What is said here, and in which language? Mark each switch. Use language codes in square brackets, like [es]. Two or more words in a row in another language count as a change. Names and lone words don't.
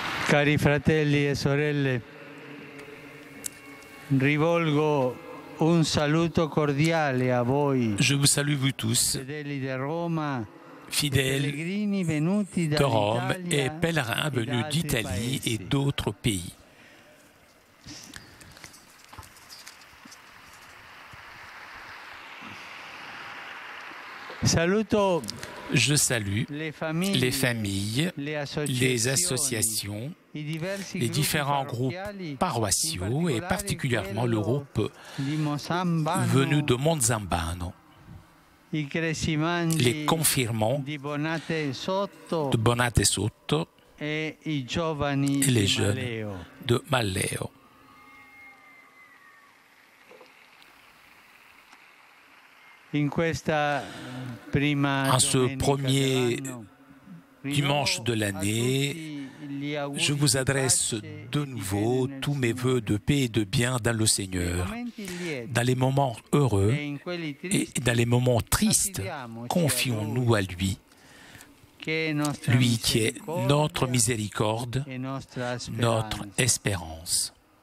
[it] Cari fratelli e sorelle, rivolgo un saluto cordiale a voi. [fr] Je vous salue vous tous, [it] Fedeli di Roma, [fr] fidèles [it] pellegrini venuti [fr] de Rome [it] dall'Italia [fr] et pèlerins [it] e da [fr] venus [it] altri [fr] d'Italie et [it] paesi. [fr] d'autres pays. [it] Saluto [fr] Je salue les les familles, les associations, [it] i diversi [fr] les [it] gruppi [fr] différents groupes paroissiaux et particulièrement le groupe [it] di Mosambano, [fr] venu de Monzambano, [it] i Cresimandi [fr] les confirmants [it] di Bonate Sotto [fr] de Bonate Sotto [it] e i giovani [fr] et les [it] di [fr] jeunes [it] Maleo. [fr] de Malleo. [it] In questa prima [fr] En ce [it] domenica [fr] premier [it] dell'anno, [fr] dimanche de l'année, je vous adresse de nouveau tous mes vœux de paix et de bien dans le Seigneur. Dans les moments heureux et dans les moments tristes, confions-nous à lui, lui qui est notre miséricorde, notre espérance.